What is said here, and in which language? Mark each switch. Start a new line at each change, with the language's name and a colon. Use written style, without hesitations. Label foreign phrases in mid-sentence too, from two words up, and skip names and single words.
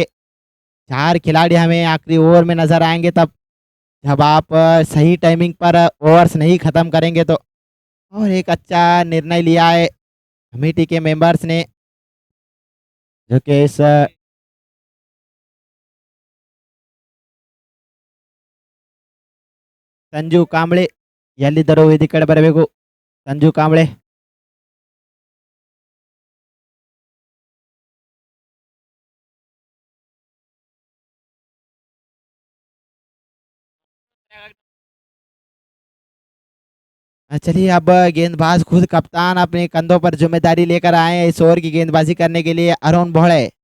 Hindi: 4 खिलाड़ी हमें आखिरी ओवर में नज़र आएंगे तब, जब आप सही टाइमिंग पर ओवर्स नहीं ख़त्म करेंगे तो। और एक अच्छा निर्णय लिया है कमेटी के मेंबर्स ने, जो कि इस संजू कांबळे
Kannada: ಎಲ್ಲಿದ್ದರು ವೇದಿ ಕಡೆ ಬರಬೇಕು ಸಂಜು ಕಾಂಬಳೆ.
Hindi: चलिए अब गेंदबाज खुद कप्तान अपने कंधों पर जिम्मेदारी लेकर आए हैं इस ओवर की गेंदबाजी करने के लिए अरुण भोळे।